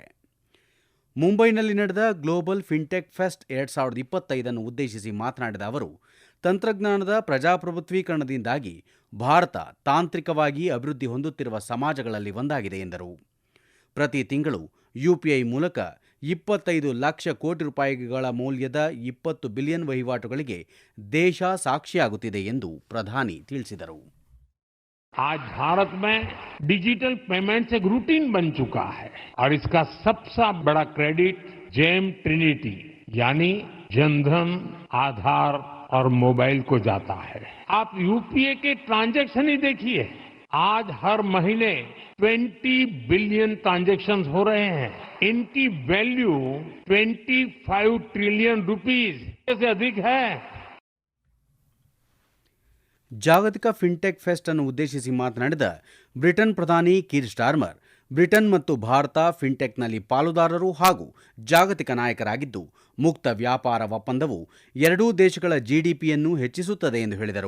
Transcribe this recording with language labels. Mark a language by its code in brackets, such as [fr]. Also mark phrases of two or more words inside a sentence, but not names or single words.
[kn] ಮುಂಬೈನಲ್ಲಿ ನಡೆದ ಗ್ಲೋಬಲ್ ಫಿನ್ಟೆಕ್ ಫೆಸ್ಟ್ 2025 ಉದ್ದೇಶಿಸಿ ಮಾತನಾಡಿದ ಅವರು, ತಂತ್ರಜ್ಞಾನದ ಪ್ರಜಾಪ್ರಭುತ್ವೀಕರಣದಿಂದಾಗಿ ಭಾರತ ತಾಂತ್ರಿಕವಾಗಿ ಅಭಿವೃದ್ಧಿ ಹೊಂದುತ್ತಿರುವ ಸಮಾಜಗಳಲ್ಲಿ ಒಂದಾಗಿದೆ ಎಂದರು. ಪ್ರತಿ ತಿಂಗಳು UPI ಮೂಲಕ 25 ಲಕ್ಷ ಕೋಟಿ ರೂಪಾಯಿಗಳ ಮೌಲ್ಯದ 20 ಬಿಲಿಯನ್ ವಹಿವಾಟುಗಳಿಗೆ ದೇಶ ಸಾಕ್ಷಿಯಾಗುತ್ತಿದೆ ಎಂದು ಪ್ರಧಾನಿ ತಿಳಿಸಿದರು. [hi] आज भारत में [en] digital payments [hi] एक रूटीन बन चुका है और इसका सबसे बड़ा क्रेडिट [en] JAM trinity [hi] यानी जनधन, आधार और मोबाइल को जाता है. आप UPI के ट्रांजैक्शन ही देखिए, आज हर महीने 20 बिलियन ट्रांजैक्शन हो रहे हैं. इनकी वैल्यू 25 [en] trillion rupees [hi] से अधिक है. [kn] ಜಾಗತಿಕ ಫಿನ್ಟೆಕ್ ಫೆಸ್ಟ್ ಅನ್ನು ಉದ್ದೇಶಿಸಿ ಮಾತನಾಡಿದ ಬ್ರಿಟನ್ ಪ್ರಧಾನಿ ಕೀರ್ ಸ್ಟಾರ್ಮರ್, ಬ್ರಿಟನ್ ಮತ್ತು ಭಾರತ ಫಿನ್ಟೆಕ್ನಲ್ಲಿ ಪಾಲುದಾರರು ಹಾಗೂ ಜಾಗತಿಕ ನಾಯಕರಾಗಿದ್ದು, ಮುಕ್ತ ವ್ಯಾಪಾರ ಒಪ್ಪಂದವು ಎರಡೂ ದೇಶಗಳ GDPಯನ್ನು ಹೆಚ್ಚಿಸುತ್ತದೆ ಎಂದು ಹೇಳಿದರು.